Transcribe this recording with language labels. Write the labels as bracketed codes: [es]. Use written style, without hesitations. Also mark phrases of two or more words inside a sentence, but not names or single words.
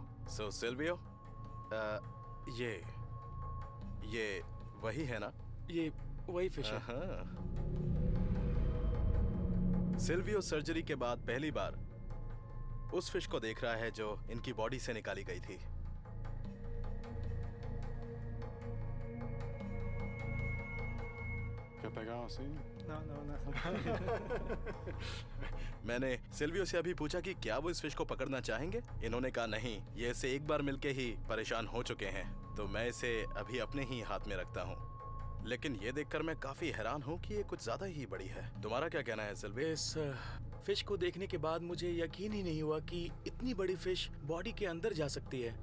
[hi] सो सिल्वियो, ये वही है ना? ये वही फिश है। सिल्वियो सर्जरी के बाद पहली बार उस फिश को देख रहा है जो इनकी बॉडी से निकाली गई थी। [pt] Quer pegar assim? Não, não, não. [hi] मैंने सिल्वियो से अभी पूछा कि क्या वो इस फिश को पकड़ना चाहेंगे। इन्होंने कहा नहीं, ये इसे एक बार मिलके ही परेशान हो चुके हैं, तो मैं इसे अभी अपने ही हाथ में रखता हूँ। लेकिन ये देखकर मैं काफी हैरान हूँ कि ये कुछ ज्यादा ही बड़ी है। तुम्हारा क्या कहना है सिल्वियो? इस फिश को देखने के बाद मुझे यकीन ही नहीं हुआ कि इतनी बड़ी फिश बॉडी के अंदर जा सकती है।